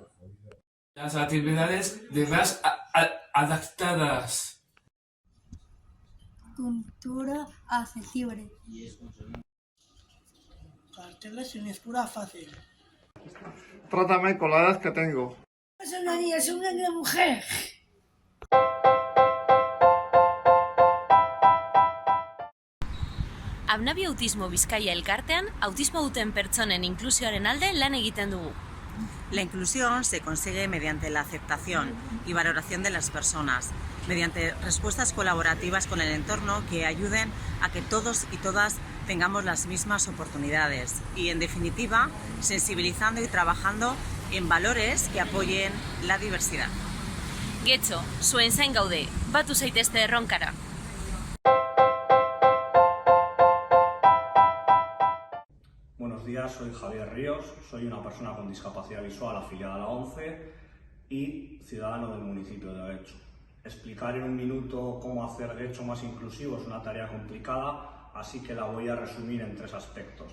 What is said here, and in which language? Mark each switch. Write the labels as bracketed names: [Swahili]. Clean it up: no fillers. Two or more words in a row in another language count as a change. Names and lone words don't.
[Spanish] Las actividades más adaptadas. Cultura accesible. Carteles sin escura fácil. Trátame con la edad que tengo. Es una niña, es una mujer. [Basque] Abnabi Autismo Bizkaia elkartean, autismo duten pertsonen inklusioaren alde lan egiten dugu. [Spanish] La inclusión se consigue mediante la aceptación y valoración de las personas, mediante respuestas colaborativas con el entorno que ayuden a que todos y todas tengamos las mismas oportunidades y, en definitiva, sensibilizando y trabajando en valores que apoyen la diversidad. [Basque] Getxo, zuen zain gaude, batu zaitezte erronkara. [Spanish] Buenos días, soy Javier Ríos, soy una persona con discapacidad visual afiliada a la ONCE y ciudadano del municipio de Getxo. Explicar en un minuto cómo hacer Getxo más inclusivo es una tarea complicada, así que la voy a resumir en 3 aspectos.